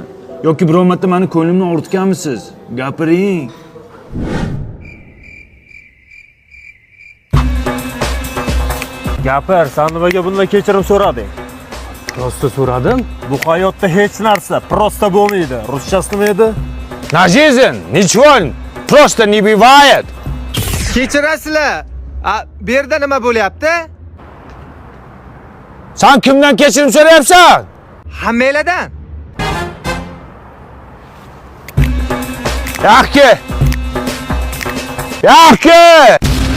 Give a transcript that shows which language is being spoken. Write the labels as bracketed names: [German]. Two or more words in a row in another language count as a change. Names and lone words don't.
[Uzbek] Yoki biror marta meni ko'nglimni og'ritganmisiz? Gapiring. Gapir, sen nimaga bundan kechirim so'rading? Prosta so'radim. Bu hayotda hech narsa prosta bo'lmaydi. Ruschasi nima edi? [Russian] На жизнь ничего просто не бывает. [Uzbek] Kechirasizlar. Bu yerda nima bo'lyapti? Sen kimdan kechirim so'rayapsan? Hammalardan. Yaxki.